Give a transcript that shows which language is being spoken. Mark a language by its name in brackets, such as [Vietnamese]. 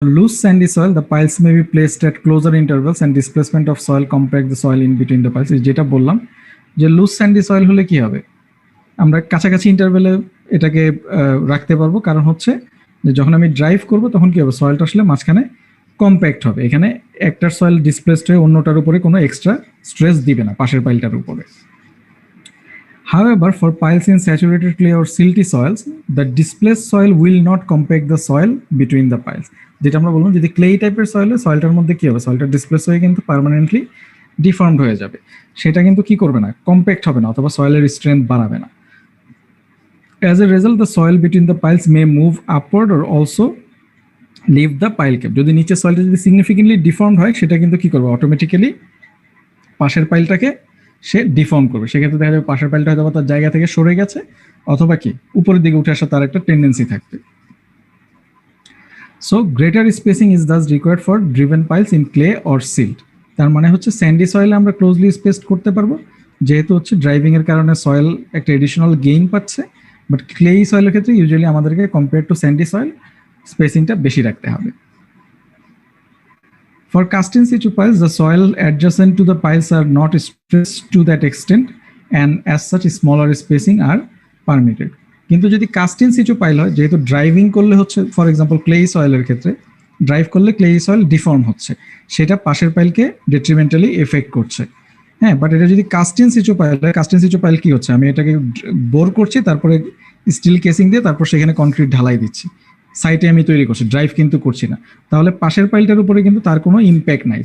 [English] loose sandy soil, the piles may be placed at closer intervals and displacement of soil compact the soil in between the piles. [Bangla] যেটা বললাম যে loose Sandy soil হলে কি হবে, আমরা কাছাকাছি ইন্টারভেলে এটাকে রাখতে পারবো, কারণ হচ্ছে যে যখন আমি ড্রাইভ করব তখন কি হবে, সয়েলটা আসলে মাঝখানে কম্প্যাক্ট হবে, এখানে একটার সয়েল ডিসপ্লেসড হয়ে অন্যটার উপরে কোনো এক্সট্রা স্ট্রেস দিবে না পাশের পাইলটার উপরে। [English] However, for piles in saturated clay or silty soils, the displaced soil will not compact the soil between the piles. [Bangla] যেটা আমরা বললাম, যদি ক্লেই টাইপের সয়েল হয়, সয়েলটার মধ্যে কি হবে, সয়েলটা ডিসপ্লেস হয়ে কিন্তু পার্মানেন্টলি ডিফর্মড হয়ে যাবে, সেটা কিন্তু কি করবে না, কম্প্যাক্ট হবে না অথবা সয়েলের স্ট্রেংথ বাড়াবে না। [English] As a result, the soil between the piles may move upward or also leave the pile cap. [Bangla] যদি নিচে সয়েলটা যদি সিগনিফিকেন্টলি ডিফর্মড হয়, সেটা কিন্তু কি করবে, অটোমেটিক্যালি পাশের পাইলটাকে সে ডিফর্ম করবে। সেক্ষেত্রে দেখা যাবে পাশের পাইলটা হয়তো তার জায়গা থেকে সরে গেছে, অথবা কি উপরের দিকে উঠে আসা তার একটা টেন্ডেন্সি থাকবে। [English] So greater spacing is thus required for driven piles in clay or silt. [Bangla] তার মানে হচ্ছে স্যান্ডি সয়েলে আমরা ক্লোজলি স্পেসড করতে পারবো, যেহেতু হচ্ছে ড্রাইভিং এর কারণে সয়েল একটা এডিশনাল গেইন পাচ্ছে, বাট ক্লেই সয়েলের ক্ষেত্রে ইউজুয়ালি আমাদেরকে কম্পেয়ার টু স্যান্ডি সয়েল স্পেসিংটা বেশি রাখতে হবে। [English] For cast in situ piles, the soil adjacent to the piles are not stressed to that extent, and as such smaller spacing are permitted. [Bangla] কিন্তু যদি caste in সিচু pile হয়, যেহেতু driving করলে হচ্ছে for example clay সয়েলের ক্ষেত্রে drive করলে clay soil deform হচ্ছে, সেটা পাশের পাইলকে ডেট্রিমেন্টালি এফেক্ট করছে। হ্যাঁ, বাট এটা যদি কাস্ট ইন সিচু পাইল হয়, কাস্ট ইন সিচু পাইল কি হচ্ছে, আমি এটাকে বোর করছি, তারপরে স্টিল কেসিং দিয়ে তারপর সেখানে কনক্রিট ঢালাই দিচ্ছি, সাইটে আমি তৈরি করছি, ড্রাইভ কিন্তু করছি না, তাহলে পাশের পাইলটার উপরে কিন্তু তার কোনো ইম্প্যাক্ট নাই।